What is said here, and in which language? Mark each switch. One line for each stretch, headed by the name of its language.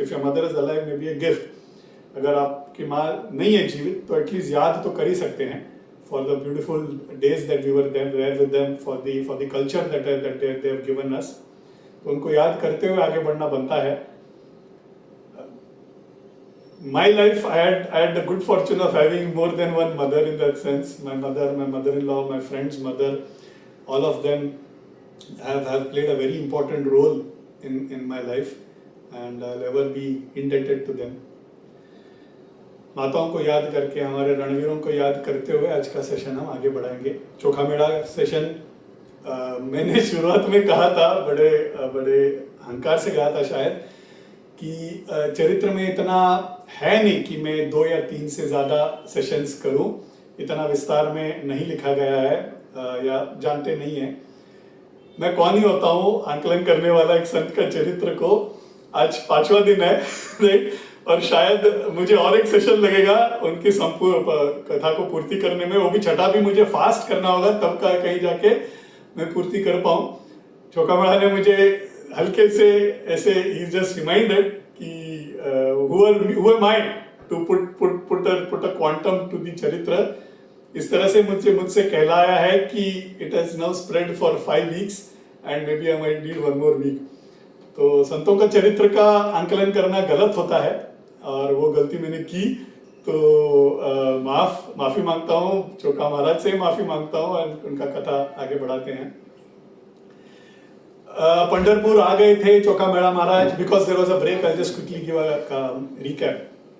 English: If your mother is alive, may be a gift.
Hindi: अगर आपकी माँ नहीं है जीवित, तो एटलीस्ट याद तो कर ही सकते हैं
English: For the beautiful days that we were there with them, for the culture that they have given us.
Hindi: तो उनको याद करते हुए आगे बढ़ना बनता है।
English: My life, I had the good fortune of having more than one mother in that sense. My mother, my mother-in-law, my friend's mother, all of them have played a very important role in my life, and I'll ever be indebted to them.
Hindi: माताओं को याद करके, हमारे रणवीरों को याद करते हुए आज का सेशन हम आगे बढ़ाएंगे। चोखा मेड़ा सेशन मैंने शुरुआत में कहा था, बड़े अहंकार से कहा था शायद, कि चरित्र में इतना है नहीं कि मैं 2 या 3 से ज्यादा सेशंस करूं। इतना विस्तार में नहीं लिखा गया है, या जानते नहीं है मैं कौन ही होता हूं आंकलन करने वाला एक संत का चरित्र को। आज 5वां दिन है, राइट, और शायद मुझे और एक सेशन लगेगा उनकी संपूर्ण कथा को पूर्ति करने में। वो भी छठा भी मुझे फास्ट करना होगा, तब का कहीं जाके मैं पूर्ति कर पाऊं। चोखा मेड़ा ने मुझे हल्के से ऐसे ही
English: just reminded
Hindi: कि
English: who am I to put a quantum to the
Hindi: चरित्र। इस तरह से मुझसे कहलाया है कि
English: it has now spread for 5 weeks and maybe I might need 1 more week।
Hindi: तो संतों का चरित्र का आंकलन करना गलत होता है, और वो गलती मैंने की। तो माफी मांगता हूँ, चोखा महाराज से माफी मांगता हूँ और उनका कथा आगे बढ़ाते हैं। पंढरपुर आ गए थे चोखा मेड़ा महाराज,
English: Because there was a break, I just quickly give a recap.